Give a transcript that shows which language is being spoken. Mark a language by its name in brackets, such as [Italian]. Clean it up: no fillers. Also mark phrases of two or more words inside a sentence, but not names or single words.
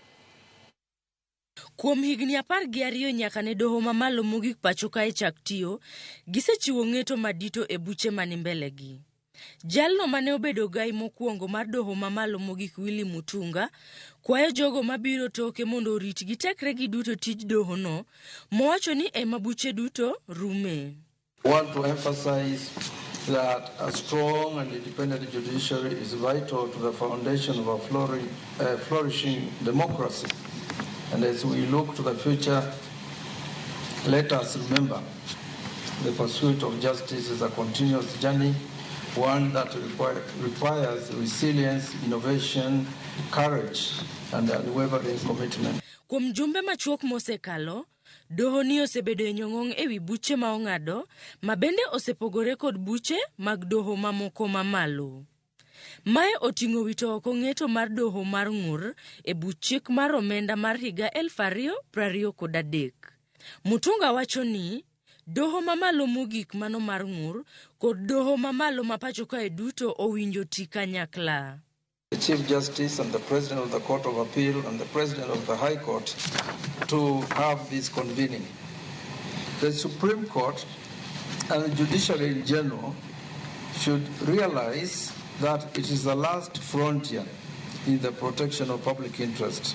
[Luo (Kenya and Tanzania)] Kuom higni 12 nyaka ne Doho mamalo mogik pachoka e chak tiyo, gisechiwo ng'eto madito e buche mani mbele gi. Jalno mane obedo Ogai mokwongo mar Doho mamalo mogik Willy Mutunga kwayo jogo mabiro toke mondo orit gi tekre gi duto tij doho no, mowacho ni ema buche duto rume. [English] I want to emphasize that a strong and independent judiciary is vital to the foundation of a flourishing democracy. And as we look to the future, let us remember the pursuit of justice is a continuous journey, one that requires resilience, innovation, courage, and unwavering commitment. [Luo (Kenya and Tanzania)] Kuom jumbe machuok mosekalo, Doho ni osebedo e nyong'ong ewi buche ma ong'ado, ma bende osepogore kod buche mag doho mamoko mamalo. Mae oting'o wito oko ng'eto mar doho mar ng'ur e buchik mar omenda mar higa 2023. Mutunga wacho ni doho mamalo mogik mano mar ng'ur kod doho mamalo ma pachoka e duto owinjo tii kanyakla. [English] The Chief Justice and the President of the Court of Appeal and the President of the High Court to have this convening. The Supreme Court and the judiciary in general should realize that it is the last frontier in the protection of public interest.